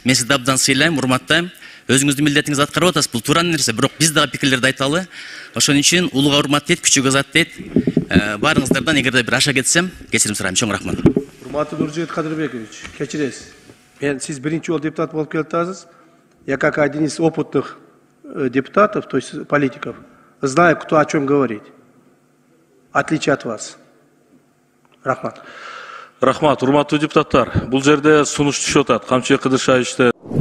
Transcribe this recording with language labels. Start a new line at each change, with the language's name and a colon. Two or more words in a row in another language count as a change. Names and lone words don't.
Kyrgyz: Мен сизди абдан сыйлайм, урматтайм. Өзүңүздүн милдетиңизди аткарып атасыз. Бул туура нерсе, бирок биз дагы пикирлерди айталы. Ошон үчүн улууга урмат дейт, күчүгө азат дейт. Баарыңыздардан эгерде бир аша кетсем, кечирим сурайм. Чоң рахмат. Урматтуу Нуржигит Кадырбекович, кечиресиз. Сиз биринчи жолу депутат болуп келатасыз.
Russian: Я как один из опытных депутатов, то есть политиков, знаю, кто о чем говорит. Отличие от вас.
Kyrgyz: Рахмат. Рахмат, урматтуу депутаттар. Бул жерде сунуш түшүп атат. Камчыбек Кыдыршаевичте